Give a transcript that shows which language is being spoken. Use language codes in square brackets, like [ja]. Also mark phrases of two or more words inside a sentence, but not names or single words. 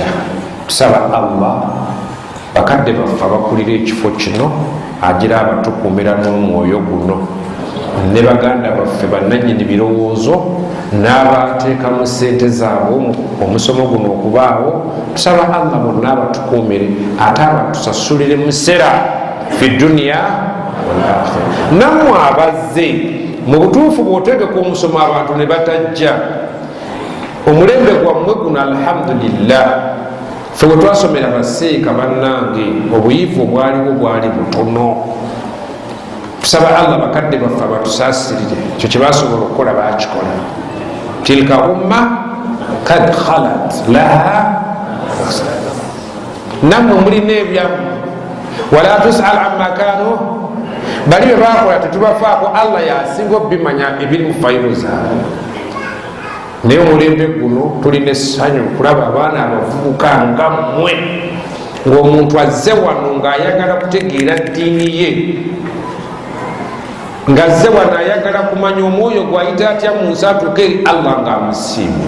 [lg] Tusaba Allah bakadde baffe abakulira ekifo kino agira abatukuumira n'omwoyo guno, ne baganda baffe bannannyini birowoozo n'abateekamu sente zaabwe omusomo guno okubaawo. Tusaba Allah bonna abatukuumire ate abatusasulire musera [ar] في الدنيا والآخرة. [lg] Nammwe abazze mu butuufu bw'otegeka omusomo abantu ne batajja, omulembe gwammwe guno alhamdulillah fe bwe twasomera baseeka bannange obuyivu obwaliwo bwali butono. Tusaba Allah bakadde baffe abatusaasirire, ekyo kye basobola okukola bakikola. [ar] تلك أمة قد خلت لها, [lg] nammwe mulina ebyammwe, [ar] ولا تسألون عما كانوا, bali bye bakola tetubafaako, Allah yasinga obimanya ebiri mu fayiro zaabwe. [lg] Naye omulembe guno tulina essanyu kulaba abaana abavubuka nga mmwe, ng'omuntu azze wano ng'ayagala kutegeera ddiini ye, ng'azze wano ayagala kumanya omwoyo gwayita atya mu nsi atuuke eri Allah ng'amusiimye.